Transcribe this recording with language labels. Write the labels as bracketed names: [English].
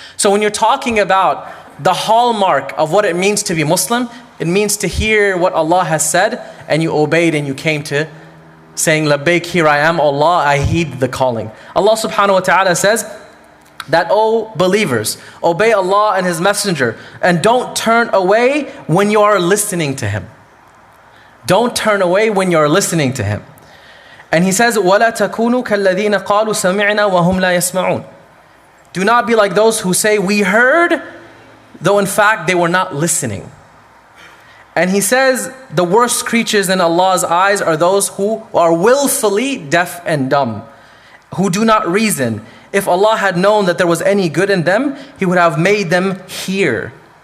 [English] So when you're talking about the hallmark of what it means to be Muslim, it means to hear what Allah has said and you obeyed and you came to saying, Labbaik, here I am, Allah, I heed the calling. Allah subhanahu wa ta'ala says that, O believers, obey Allah and His Messenger and don't turn away when you are listening to Him. Don't turn away when you are listening to Him. And He says, [Arabic] وَلَا تَكُونُوا كَالَّذِينَ قَالُوا سَمِعْنَا وَهُمْ لَا يَسْمَعُونَ. [English] Do not be like those who say, we heard, though in fact they were not listening. And He says, the worst creatures in Allah's eyes are those who are willfully deaf and dumb, who do not reason. If Allah had known that there was any good in them, He would have made them hear.